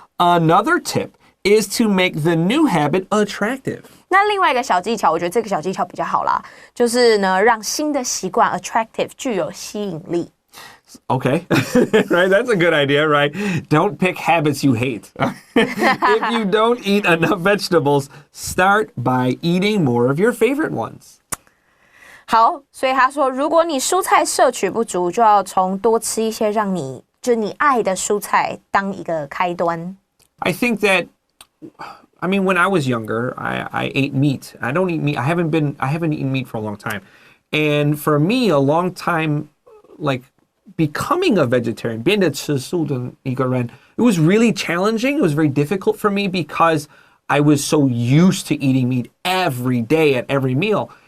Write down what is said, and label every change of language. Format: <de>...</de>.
<en>Another tip is to make the new habit attractive.</en> <zh>那另外一个小技巧，我觉得这个小技巧比较好啦，就是呢，让新的习惯 attractive 具有吸引力。</zh> <en>Okay, right? That's a good idea, right? Don't pick habits you hate. If you don't eat enough vegetables, start by eating more of your favorite ones.</en> <zh>好，所以他说，如果你蔬菜摄取不足，就要从多吃一些让你爱的蔬菜当一个开端。</zh> <en>I think that, I mean, when I was younger, I ate meat. I don't eat meat. I haven't eaten meat for a long time. And for me, a long time, like, becoming a vegetarian,</en> <zh>变得吃素的一个人,</zh> <en>it was really challenging. It was very difficult for me because I was so used to eating meat every day at every meal.</en>